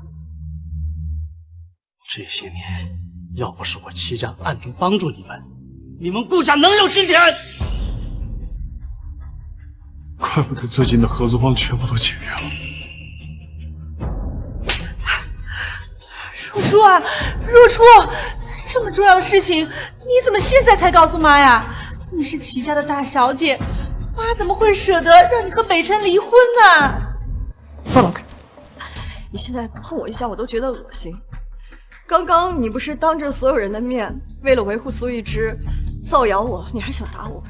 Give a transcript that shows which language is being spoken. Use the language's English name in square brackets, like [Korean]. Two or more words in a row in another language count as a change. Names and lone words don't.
[Chinese] 這些年，要不是我齊家暗中幫助你們，你們顧家能有今天？怪不得最近的合作方全部都解約了。若初啊，若初，這麼重要的事情，你怎麼現在才告訴媽呀？你是齊家的大小姐，媽怎麼會捨得讓你和北辰離婚呢？放老開！你現在碰我一下，我都覺得惡心。剛剛你不是當着所有人的面，為了維護蘇一之，造謠我，你還想打我？